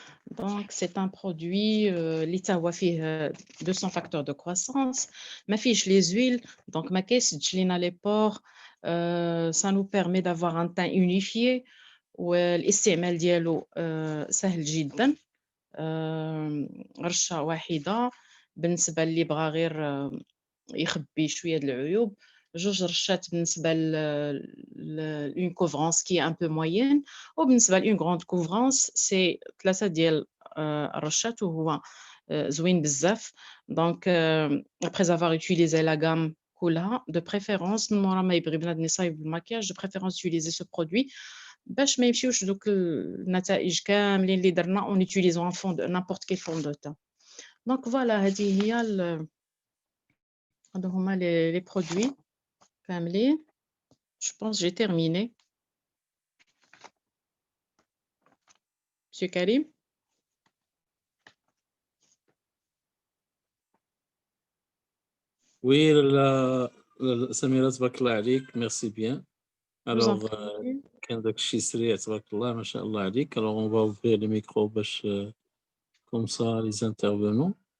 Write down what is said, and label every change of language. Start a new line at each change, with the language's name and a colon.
French: Donc c'est un produit
Arabic: اللي تا هو فيه
French: 200 facteurs de croissance ما فيهش les huiles donc
Arabic: ما كيسدش لينا
French: les pores. ça nous permet d'avoir un teint unifié
Arabic: والاستعمال ديالو سهل جدا. رشة واحدة بالنسبة اللي بغى غير يخبي شوية د العيوب، 2 رشات بالنسبة ل
French: une couvrance qui est un peu moyenne
Arabic: وبالنسبة ل
French: une grande couvrance
Arabic: سي 3 ديال الرشات وهو زوين بزاف.
French: دونك après avoir utilisé la gamme كلها de préférence
Arabic: من مورا ما يبغي بنادم يصايب الماكياج
French: de préférence utiliser ce produit
Arabic: باش ما يمشيوش دوك النتائج كاملين اللي درنا
French: en utilisant un fond de n'importe quel fond de teint. Donc voilà
Arabic: هذه هي هادو هما
French: les produits
Arabic: كاملين.
French: Je pense j'ai terminé. Monsieur Karim? Oui, Samira, tabarakallah عليك, merci bien.
Arabic: Alors, كان داك الشيء سريع تبارك الله ما شاء الله عليك.
French: Alors, on va ouvrir les micros باش comme ça les intervenants.